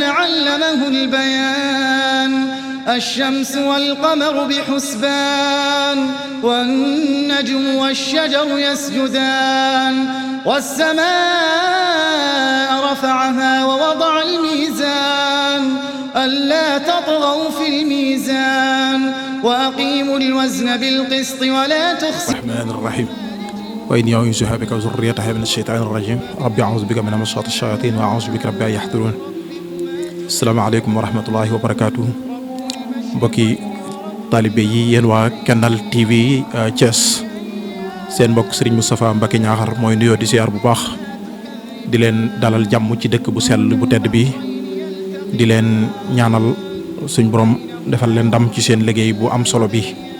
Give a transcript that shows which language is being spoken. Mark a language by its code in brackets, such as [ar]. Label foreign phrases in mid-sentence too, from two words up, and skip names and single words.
[ar] علمه البيان الشمس والقمر بحسبان والنجم والشجر يسجدان والسماء رفعها ووضع الميزان ألا تطغوا في الميزان وأقيموا الوزن بالقسط ولا تخسروا. الرحمن الرحيم وإني أعوذ بك وذريتها من الشيطان الرجيم ربي أعوذ بك من همزات الشياطين وأعوذ بك ربي أن يحضرون. السلام عليكم ورحمة الله وبركاته. [wo] mbokki taalibe yi yéen waa Canal TV Thiès seen mbokk Serigne Moustapha Mbacké Niakhar mooy nuyoo di siyaar bu baax di leen dalal jàmm ci dëkk bu sell bu tedd bi di leen ñaanal suñ borom defal leen ndam ci seen liggéey bu am solo bi